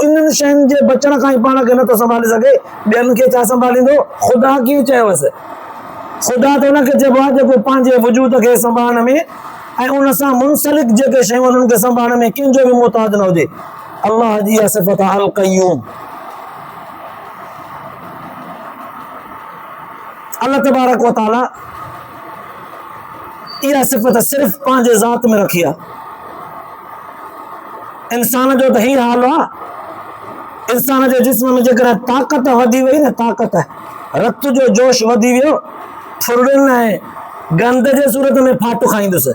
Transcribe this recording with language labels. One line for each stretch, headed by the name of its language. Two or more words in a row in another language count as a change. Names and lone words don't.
Sindhi: इन्हनि शयुनि जे बचण खां ई पाण खे नथो संभाले सघे, ॿियनि खे छा संभालींदो? ख़ुदा कीअं चयोसि? ख़ुदा त हुनखे चइबो आहे जेको पंहिंजे वजूद खे संभालण में ऐं उन सां मुंसलिक जेके शयूं उन्हनि खे संभालण में कंहिंजो बि मोहताज न हुजे। अल्लाह जी इहा सिफ़त आहे,
Arabic: القيوم. الله تبارك وتعالى
Sindhi: इहा सिफ़त सिर्फ़ पंहिंजे ज़ात में रखी आहे। इंसान जो त हीअ हाल आहे, इंसान जे जिस्म में जेकॾहिं ताक़त वधी वई न, ताक़त, रत जो जोश वधी वियो, फुरड़ियुनि ऐं गंद जे सूरत में फाटू खाईंदुसि।